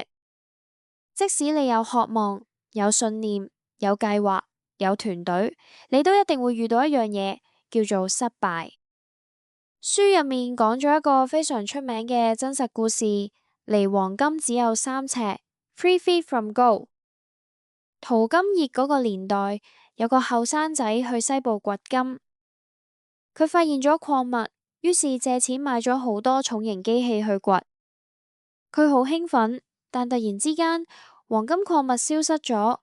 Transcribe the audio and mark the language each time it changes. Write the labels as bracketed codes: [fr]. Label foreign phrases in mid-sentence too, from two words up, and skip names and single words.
[yue] 即使你有渴望、有信念、有計劃、有團隊，你都一定會遇到一樣嘢，叫做失敗。書入面講咗一個非常出名嘅真實故事，離黃金只有3尺 ， [en] 3 feet from gold。 [yue] 淘金熱嗰個年代，有個後生仔去西部掘金，佢發現咗礦物，於是借錢買咗好多重型機器去掘。佢好興奮，但突然之間，黃金礦物消失咗。